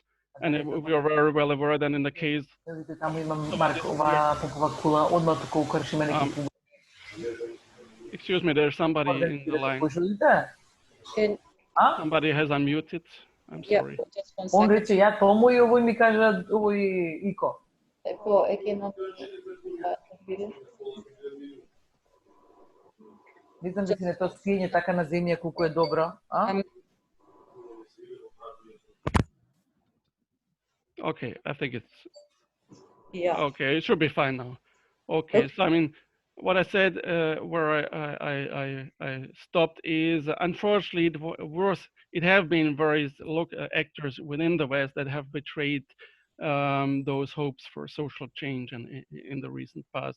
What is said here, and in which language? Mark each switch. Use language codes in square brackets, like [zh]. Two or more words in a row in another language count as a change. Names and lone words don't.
[en] And we are very well aware that in the case excuse me, there's somebody in the line. Somebody has unmuted. I'm sorry. Yeah, Vidim da ti ne to spinje taka na zemlji, koliko je dobro. Okay, I think it's okay. It should be fine now. Okay, so I mean, what I said, where I stopped is, unfortunately, it have been various actors within the West that have betrayed those hopes for social change in the recent past.